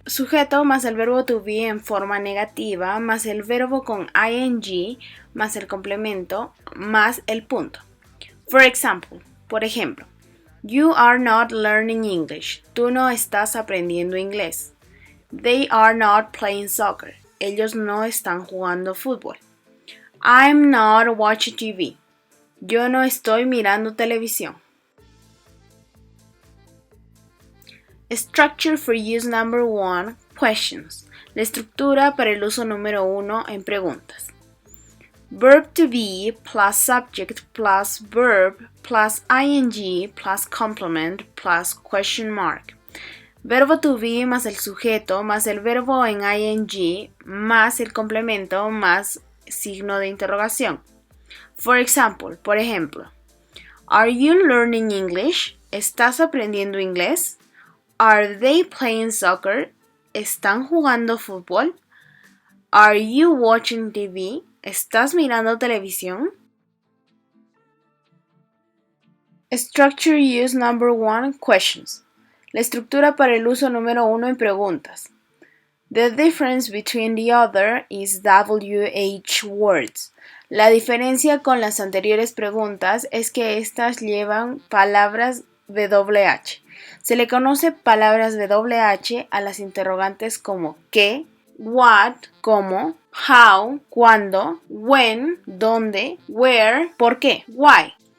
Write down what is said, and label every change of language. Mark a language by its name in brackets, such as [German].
[Spanish] Sujeto más el verbo to be en forma negativa más el verbo con ing más el complemento más el punto. [English] For example, [Spanish] por ejemplo, [English] you are not learning English. [Spanish] Tú no estás aprendiendo inglés. [English] They are not playing soccer. [Spanish] Ellos no están jugando fútbol. [English] I'm not watching TV. [Spanish] Yo no estoy mirando televisión. [English] Structure for use number 1, questions. [Spanish] La estructura para el uso número 1 en preguntas. [English] Verb to be plus subject plus verb plus ing plus complement plus question mark. [Spanish] Verbo to be más el sujeto más el verbo en ing más el complemento más signo de interrogación. [English] For example, [Spanish] por ejemplo, [English] are you learning English? [Spanish] ¿Estás aprendiendo inglés? [English] Are they playing soccer? [Spanish] ¿Están jugando fútbol? [English] Are you watching TV? [Spanish] ¿Estás mirando televisión? [English] Structure use number 1, questions. [Spanish] La estructura para el uso número 1 en preguntas. [English] The difference between the other is WH words. [Spanish] La diferencia con las anteriores preguntas es que estas llevan palabras WH. Se le conoce palabras WH a las interrogantes como qué, what, cómo, how, cuándo, when, dónde, where, por qué, why.